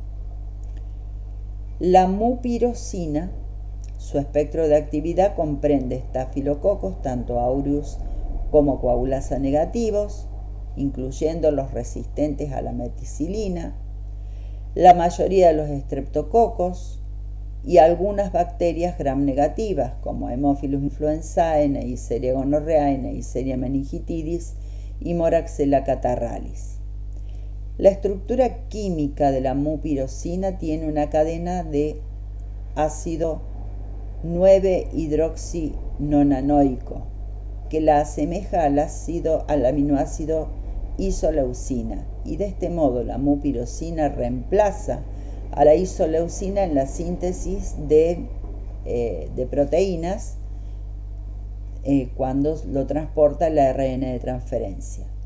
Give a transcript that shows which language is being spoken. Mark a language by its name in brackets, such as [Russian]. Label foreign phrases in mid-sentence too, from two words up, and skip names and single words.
[Spanish] La mupirocina, su espectro de actividad comprende estafilococos, tanto aureus como coagulasa negativos, incluyendo los resistentes a la meticilina, la mayoría de los estreptococos y algunas bacterias gram negativas como Haemophilus influenzae, Neisseria gonorrhoeae, Neisseria meningitidis y Moraxella catarrhalis. La estructura química de la mupirocina tiene una cadena de ácido 9-hidroxinonanoico que la asemeja al aminoácido isoleucina, y de este modo la mupirocina reemplaza a la isoleucina en la síntesis de proteínas cuando lo transporta el ARN de transferencia.